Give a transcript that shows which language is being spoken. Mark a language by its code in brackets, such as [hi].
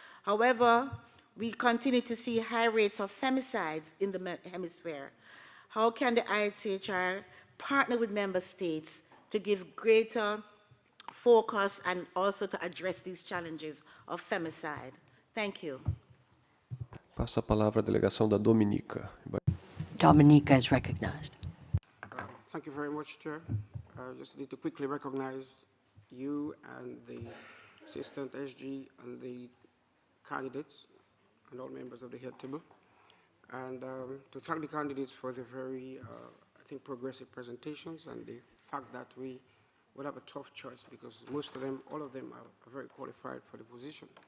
[en] However, we continue to see high rates of femicides in the hemisphere. How can the ICHR partner with member states to give greater focus and also to address these challenges of femicide? Thank you. [pt] Passo a palavra à delegação da Dominica. [en] Dominica is recognized. Thank you very much, Chair. Just need to quickly recognize you and the Assistant SG and the candidates and all members of the head table. And to thank the candidates for the very, I think, progressive presentations and the fact that we would have a tough choice because most of them, all of them are very qualified for the position.